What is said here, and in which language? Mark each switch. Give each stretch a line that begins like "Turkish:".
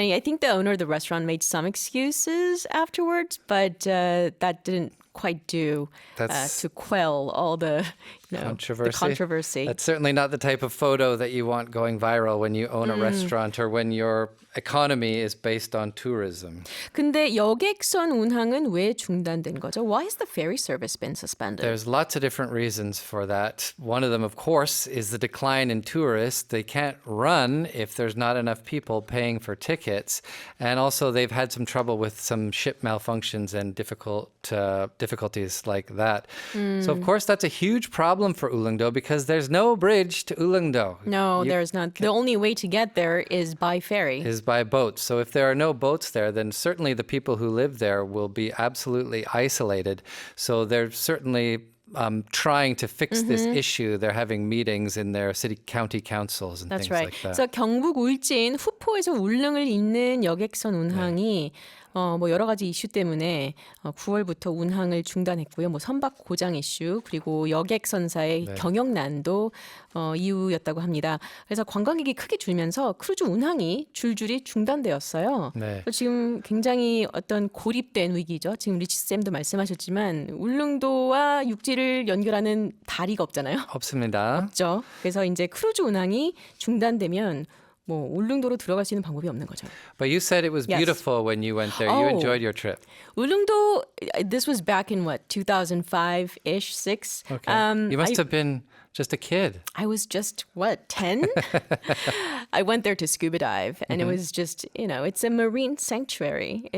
English: And I think the owner of the restaurant made some excuses afterwards, but that didn't quite do to quell all the controversy. That's certainly not the type of photo that you want going viral when you own a restaurant or when your economy is based on tourism.
Korean: 근데 여객선 운항은 왜 중단된 거죠?
English: Why has the ferry service been suspended? There's lots of different reasons for that. One of them, of course, is the decline in tourists. They can't run if there's not enough people paying for tickets. And also, they've had some trouble with some ship malfunctions and difficulties like that. So, of course, that's a huge problem for Ulleungdo because there's no bridge to Ulleungdo. No, there's not. The only way to get there is by ferry. Is by boat. So if there are no boats there, then certainly the people who live there will be absolutely isolated. So they're certainly trying to fix this issue. They're having meetings in their county councils and That's things right. like that.
Korean: 그래서 경북 울진 후포에서 울릉을 잇는 여객선 운항이 뭐 여러 가지 이슈 때문에 9월부터 운항을 중단했고요. 뭐 선박 고장 이슈 그리고 여객선사의 경영난도 이유였다고 합니다. 그래서 관광객이 크게 줄면서 크루즈 운항이 줄줄이 중단되었어요. 지금 굉장히 어떤 고립된 위기죠. 지금 리치 쌤도 말씀하셨지만 울릉도와 육지를 연결하는 다리가 없잖아요. 없습니다. 없죠. 그래서 이제 크루즈 운항이 중단되면 뭐 울릉도로 들어갈 수 있는 방법이 없는 거죠.
English: But you said it was beautiful when you went there. You enjoyed your trip. 울릉도, this was back in what, 2005-ish, 6? Okay. You must have been just a kid. I was just, 10? I went there to scuba dive, and it was just, it's a marine sanctuary.